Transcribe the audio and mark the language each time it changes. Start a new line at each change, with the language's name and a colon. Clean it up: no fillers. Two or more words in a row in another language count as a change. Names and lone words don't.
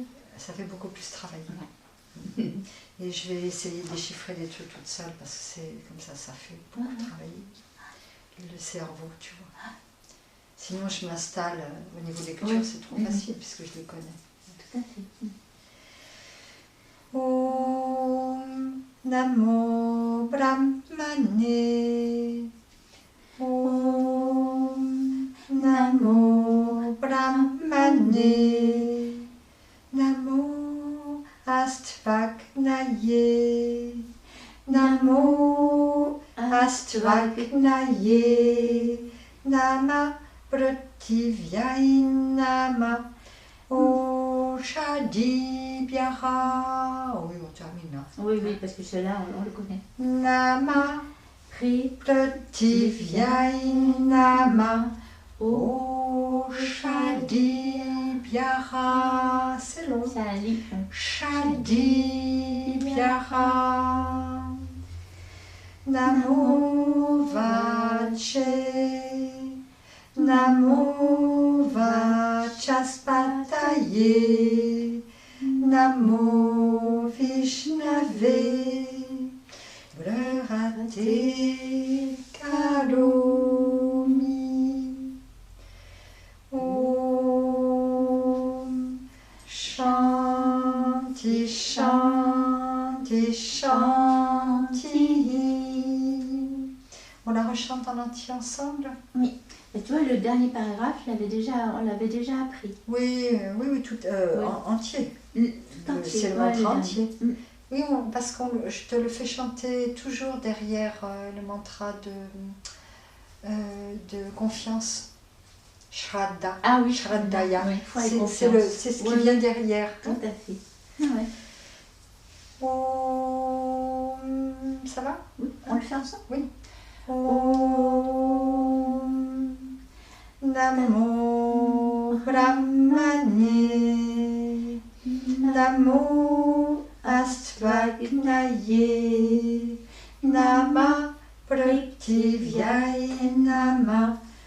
French: ça fait beaucoup plus travailler. Et je vais essayer de déchiffrer des trucs toute seule parce que c'est comme ça fait beaucoup travailler le cerveau, tu vois. Sinon, je m'installe au niveau lecture, Oui. c'est trop facile puisque je les connais. Tout à fait.
Sanskrit: Om Namo Brahmane. Om Namo Brahmane. Namo Astvagnaye. Namo Astvagnaye. Nama Prithivyaye Nama. Oshadibhyah.
French: Oui, on termine là. Oui, oui, parce que celui-là, on le connaît.
Sanskrit: Nama Pri, Prithivyaye Nama. Oshadibhyah.
French: C'est long. ça lit.
Sanskrit: Shadibhyah. Namo Vache. Namo Vachaspataye. Namo Vishnave. Brahate Karomi. Om Shanti Shanti Shanti.
French: On la rechante en entier ensemble? Oui. Et tu vois, le dernier paragraphe, on l'avait déjà appris. Oui, tout Oui. entier. Tout entier. C'est le Ouais, mantra le entier. dernier. Oui, parce que je te le fais chanter toujours derrière le mantra de confiance. Shraddha. Ah oui, Shraddhaya. Oui, foi et C'est confiance. c'est ce qui Oui. vient derrière. Tout à fait. Ah ouais. Om. Ça va? Oui, on le fait ensemble.
Sanskrit: Om Namo Brahmane Namo Astvagnaye Nama Prithivyaye Nama